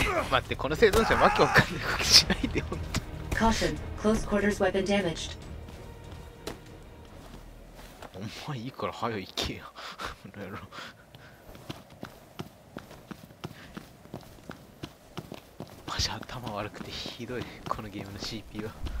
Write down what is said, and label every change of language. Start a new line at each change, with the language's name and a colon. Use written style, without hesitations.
Japanese: 待って、この生存者わけわかんない動きしないで、ほんと。
English: Caution, close quarters weapon damaged.
Japanese: お前いいから早く行けよ。この野郎。マジ頭悪くてひどい、このゲームの CP は。